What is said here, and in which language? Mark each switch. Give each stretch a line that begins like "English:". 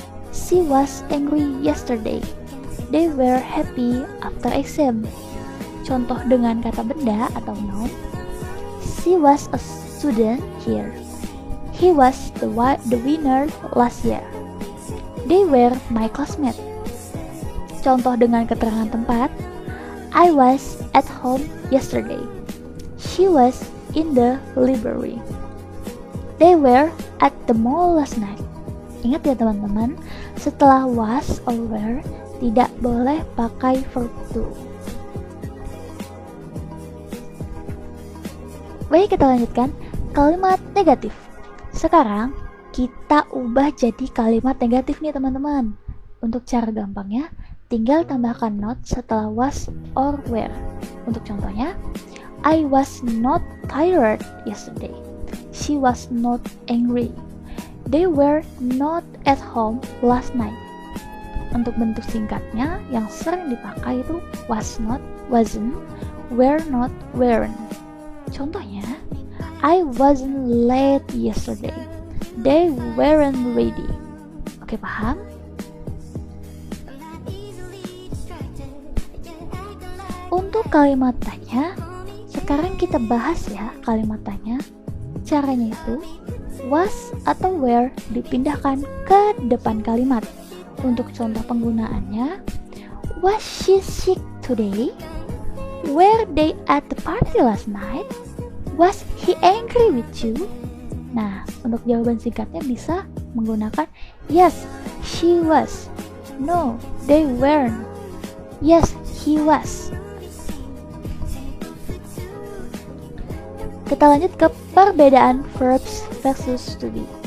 English: She was angry yesterday. They were happy after exam.
Indonesian: Contoh dengan kata benda atau noun.
English: She was a student here. He was the winner last year. They were my classmates.
Indonesian: Contoh dengan keterangan tempat.
English: I was at home yesterday. She was in the library. They were at the mall last night.
Indonesian: Ingat ya teman-teman, setelah was or were tidak boleh pakai verb to. Baik, kita lanjutkan kalimat negatif. Sekarang kita ubah jadi kalimat negatif nih teman-teman. Untuk cara gampangnya, tinggal tambahkan not setelah was or were. Untuk contohnya,
English: I was not tired yesterday. She was not angry. They were not at home last night.
Indonesian: Untuk bentuk singkatnya yang sering dipakai itu was not, wasn't, were not, weren't. Contohnya,
English: I wasn't late yesterday. They weren't ready.
Indonesian: Oke, paham? Untuk kalimat tanya, sekarang kita bahas ya kalimat tanya. Caranya itu was atau were dipindahkan ke depan kalimat. Untuk contoh penggunaannya,
English: was she sick today? Were they at the party last night? Was he angry with you?
Indonesian: Nah, untuk jawaban singkatnya bisa menggunakan
English: yes, she was. No, they weren't. Yes, he was.
Indonesian: Kita lanjut ke perbedaan verbs versus to be.